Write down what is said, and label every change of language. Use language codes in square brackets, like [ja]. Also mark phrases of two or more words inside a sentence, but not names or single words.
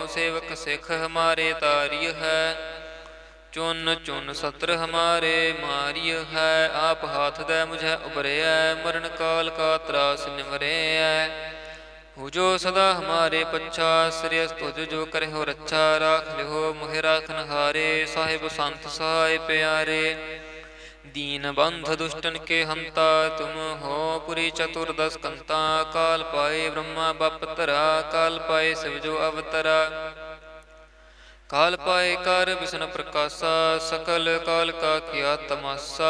[bra] ਸੇਵਕ ਸਿੱਖ ਹਮਾਰੇ ਤਾਰਿਯ ਹੈ, ਚੁਨ ਚੁਨ ਸਤਰ ਹਮਾਰੇ ਮਾਰਿਯ ਹੈ। ਆਪ ਹਾਥ ਦੈ ਮੁਝੈ ਉਬਰਿਐ, ਮਰਨ ਕਾਲ ਕਾ ਤਰਾਸ ਨਿਵਰਿਐ। ਹੋ ਜੋ ਸਦਾ ਹਮਾਰੇ ਪੱਛਾ, ਸ੍ਰਿਯਸ ਤੁਜ ਜੋ ਕਰਿਓ ਰੱਛਾ। ਰਾਖ ਲਿਓ ਮੋਹਿ ਰਾਖਨ ਹਾਰੇ, ਸਾਹਿਬ ਸੰਤ ਸਹਾਇ ਪਿਆਰੇ। दीन बंध दुष्टन के हंता, तुम हो पुरी चतुर्दश कंता। काल पाए ब्रह्मा बपतरा, काल पाए शिव जो अवतरा। काल पाए कर विष्णु प्रकाशा, सकल काल का किया तमाशा।